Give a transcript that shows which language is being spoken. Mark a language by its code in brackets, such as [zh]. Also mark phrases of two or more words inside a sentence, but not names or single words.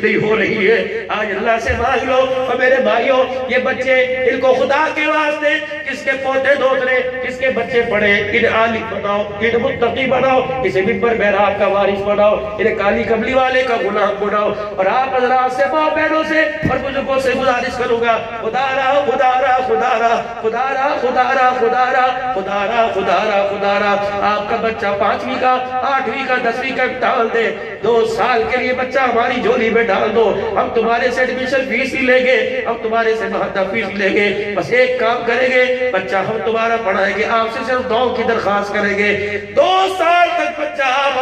[ur] نہیں ہو رہی ہے آج اللہ سے مانگ لو اور میرے بھائیوں یہ بچے ان کو خدا کے واسطے کس کے پوتے دوترے کس کے بچے پڑھے انہیں عالم بناؤ انہیں متقی بناؤ اسے منبر محراب کا وارث بناؤ انہیں کالی کملی والے کا غلام بناؤ اور آپ حضرات سے ماں بہنوں سے اور بزرگوں سے گزارش کروں گا خدا را خدا را خدا را خدا را خدا را خدا را خدا را خدا را خدا را آپ کا بچہ 5ویں کا 8ویں کا 10ویں کا ڈال دے 2 سال کے لیے بچہ ہماری جھولی میں ڈال دو ہم تمہارے سے [en] admission fee [ur] ہی لیں گے ہم تمہارے سے مہدہ فیس لیں گے بس ایک کام کریں گے بچہ ہم تمہارا پڑھائیں گے آپ سے صرف دعاؤں کی درخواست کریں گے 2 سال تک بچہ آپ